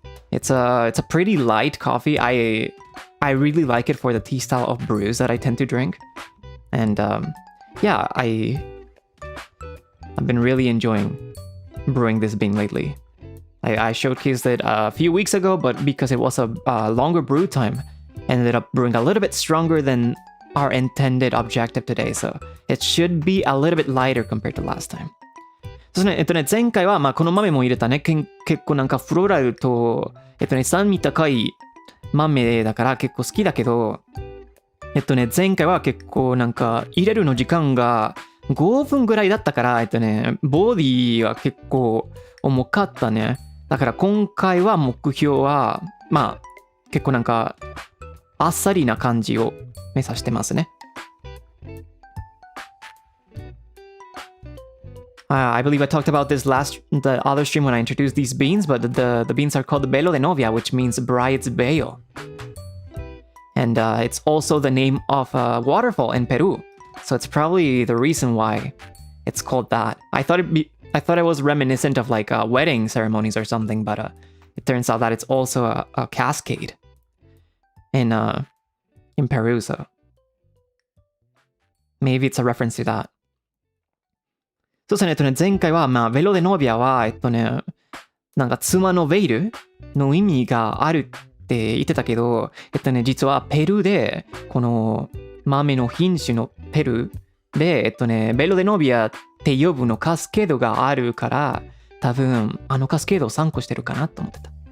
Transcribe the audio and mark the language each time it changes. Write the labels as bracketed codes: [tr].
[en] It's a pretty light coffee. I really like it for the tea style of brews that I tend to drink, and yeah, I've been really enjoying brewing this bean lately. I showcased it a few weeks ago, but because it was a longer brew time, ended up brewing a little bit stronger than our intended objective today, so it should be a little bit lighter compared to last time. [ja] そうですね、前回は、まあ、この豆も入れたね、結構なんかフローラルと、酸味高い豆だから結構好きだけど、前回は結構なんか入れるの時間が5分ぐらいだったから、ボディは結構重かったね。だから今回は目標は、まあ、結構なんか、あっさりな感じを目指してますね。 [en] I believe I talked about this the other stream when I introduced these beans, but the beans are called Velo de Novia, which means bride's veil. And it's also the name of a waterfall in Peru. So it's probably the reason why it's called that. I thought it was reminiscent of like wedding ceremonies or something, but it turns out that it's also a cascade in Peru, so maybe it's a reference to that. [ja] そうですね、前回は、まあ、ベロデノビアは、なんか妻のベイルの意味があるって言ってたけど、実はペルーで、この豆の品種のペルーで、ベロデノビアって呼ぶのカスケードがあるから、多分、あのカスケードを参考してるかなと思ってた。